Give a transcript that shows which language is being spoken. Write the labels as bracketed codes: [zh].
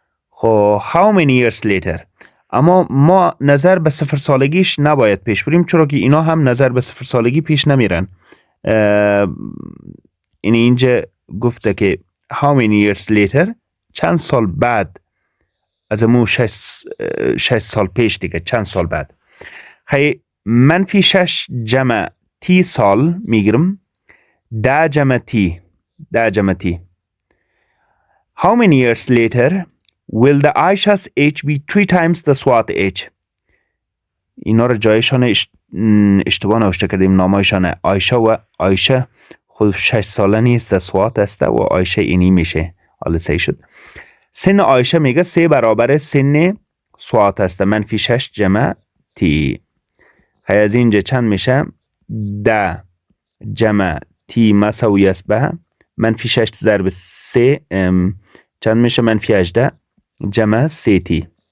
[fa] خب [en] how many years later [fa] اما ما نظر به 0 سالگیش نباید پیش بریم چرا که اینا هم نظر به 0 سالگی پیش نمیرن. اینجا گفته که [en] how many years later [fa] چند سال بعد از امو 6 سال پیش دیگه چند سال بعد. خیلی منفی 6 جمع تی [en] سال میگیرم 10 جمع t how many years later will the Aisha's age be 3 times the Swat age? [fa] اینا رو جایشان اشتباه نوشته کردیم. نامایشان عایشه و عایشه خود 6 ساله نیست، سوات است و عایشه اینی میشه. حالا صحیح شد. سن عایشه میگه 3 برابر سن سوات است. منفی 6 جمع تی. خیلی از اینجا چند میشه؟ 10 جمع تی مساوی است به منفی 6 ضرب 3 چند میشه؟ منفی 18 جمع 3 تی.